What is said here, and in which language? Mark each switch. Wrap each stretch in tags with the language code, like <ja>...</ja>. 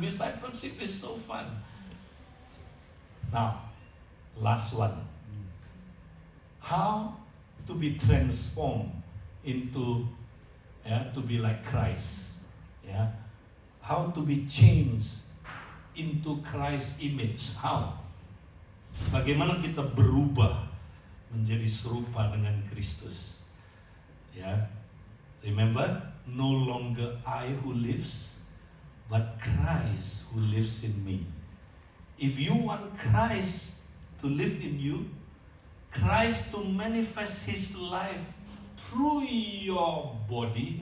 <en>Discipleship is so fun. Now, last one. How to be transformed into to be like Christ. Yeah. How to be changed into Christ's image. How?</en> <id>Bagaimana kita berubah menjadi serupa dengan Kristus. Ya.</id> <en>Remember, no longer I who lives, but Christ who lives in me. If you want Christ to live in you, Christ to manifest His life through your body.</en>